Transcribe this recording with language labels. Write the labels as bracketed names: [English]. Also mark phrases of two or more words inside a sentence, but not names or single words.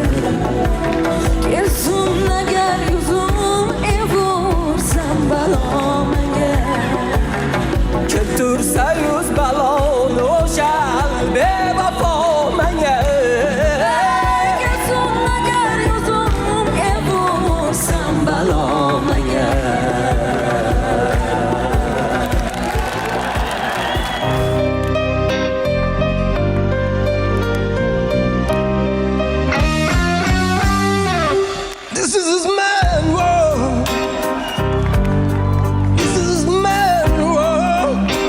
[Uzbek] Kelsin agar yuzim evursam balo menga Keltursa yuz baloni o'shal bevafo menga Kelsin agar yuzim evursam balo menga [English] This is his man world. This is his man world.